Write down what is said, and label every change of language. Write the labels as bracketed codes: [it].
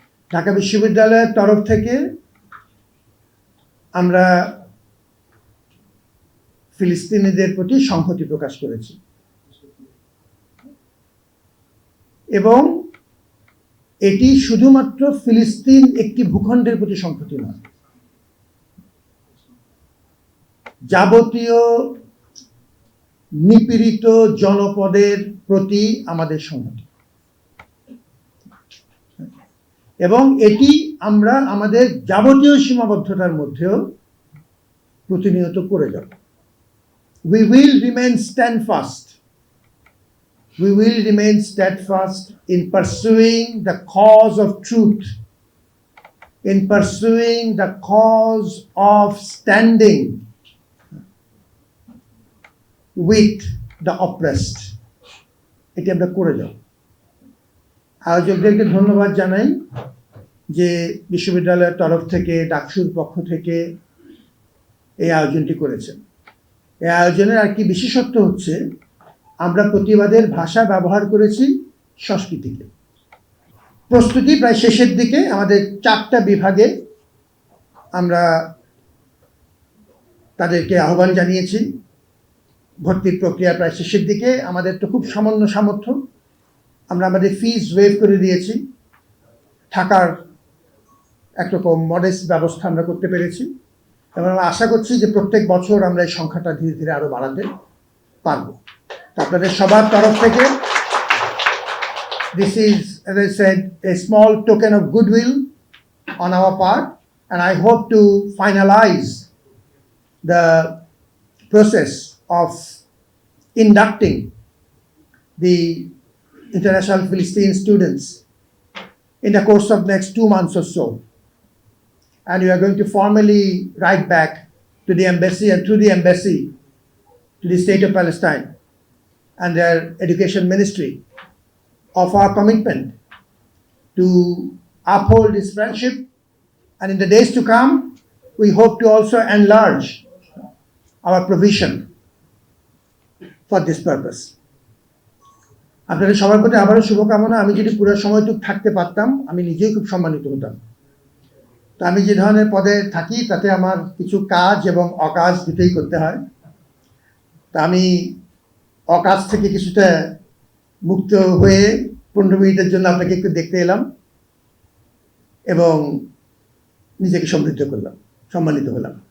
[bn] ঢাকা বিশ্ববিদ্যালয়ের তরফ থেকে আমরা ফিলিস্তিনিদের প্রতি সংহতি প্রকাশ করেছি এবং এটি শুধুমাত্র ফিলিস্তিন একটি ভূখণ্ডের প্রতি সংহতি নয়, যাবতীয় নিপীড়িত জনপদের প্রতি আমাদের সংহতি। এবং এটি আমরা আমাদের যাবতীয় সীমাবদ্ধতার মধ্যেও প্রতিনিয়ত করে যাব। [en] We will remain steadfast. We will remain steadfast in pursuing the cause of truth, in pursuing the cause of standing with the oppressed. [bn] এটি আমরা করে যাব। আয়োজকদেরকে ধন্যবাদ জানাই যে বিশ্ববিদ্যালয়ের তরফ থেকে, ডাকসুর পক্ষ থেকে এই আয়োজনটি করেছেন। এই আয়োজনের আর কি বিশেষত্ব হচ্ছে আমরা প্রতিবাদের ভাষা ব্যবহার করেছি সংস্কৃতিকে। প্রস্তুতি প্রায় শেষের দিকে, আমাদের 4টা বিভাগে আমরা তাদেরকে আহ্বান জানিয়েছি। ভর্তির প্রক্রিয়া প্রায় শেষের দিকে, আমাদের তো খুব সামান্য সামর্থ্য, আমরা আমাদের ফিজ ওয়েভ করে দিয়েছি, থাকার একরকম মডেস্ট ব্যবস্থা আমরা করতে পেরেছি এবং আমরা আশা করছি যে প্রত্যেক বছর আমরা এই সংখ্যাটা ধীরে ধীরে আরো বাড়াতে পারব। আপনাদের সবার তরফ থেকে [en] this is, as I said, a small token of goodwill on our part, and I hope to finalize the process of inducting the international Philistine students in the course of next 2 months or so. And we are going to formally write back to the embassy and through the embassy to the state of Palestine and their education ministry of our commitment to uphold this friendship. And in the days to come, we hope to also enlarge our provision for this purpose. [bn] আপনাদের সবার প্রতি আবারও শুভকামনা। আমি যদি পুরো সময়টুকু থাকতে পারতাম আমি নিজেই খুব সম্মানিত হতাম। তো আমি যে ধরনের পদে থাকি তাতে আমার কিছু কাজ এবং অকাজ দুটোই করতে হয়। তা আমি অকাজ থেকে কিছুটা মুক্ত হয়ে 15 মিনিটের জন্য আপনাকে একটু দেখতে এলাম এবং নিজেকে সমৃদ্ধ করলাম, সম্মানিত হলাম।